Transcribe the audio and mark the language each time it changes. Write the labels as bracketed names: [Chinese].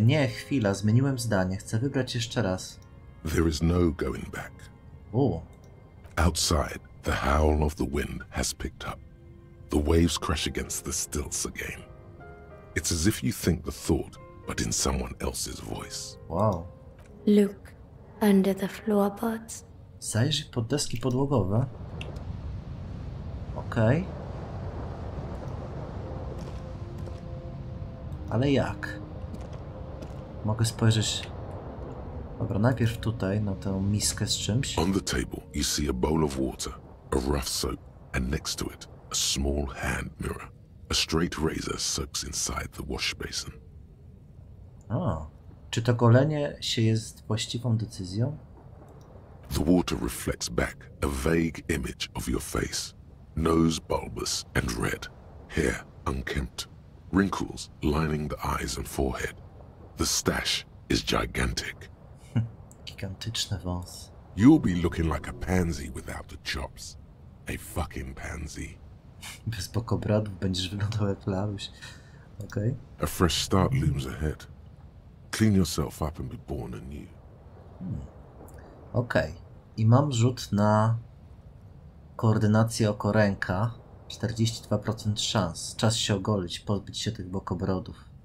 [Polish] Nie, chwila, zmieniłem zdanie. Chcę wybrać jeszcze raz. [English] There is no going back. Outside, the howl of the wind has picked up. The waves crash against the stilts again. It's as if you think the thought, but in someone else's voice. Wow. Look under the floorboards. [Polish] Zajrzyj pod deski podłogowe. Okej. Ale jak? Mogę spojrzeć... Dobra, najpierw tutaj na tę miskę z czymś. [English] On the table, you see a bowl of water, a rough soap, and next to it, a small hand mirror. A straight razor soaks inside the wash basin. [Polish] O, czy to golenie się jest właściwą decyzją? [English] The water reflects back a vague image of your face. Nose bulbous and red, hair unkempt, wrinkles lining the eyes and forehead. The stash is gigantic. [Polish] Gigantyczny wąs. [English] You'll be looking like a pansy without the chops. A fucking pansy. [Polish] Bez bokobradów będziesz wyglądał jak Laruś. Okej. [English] A fresh start looms ahead. Clean yourself up and be born anew. [Polish] Okej. I mam rzut na koordynację oko ręka. 42% szans. Czas się ogolić, pozbyć się tych bokobrodów.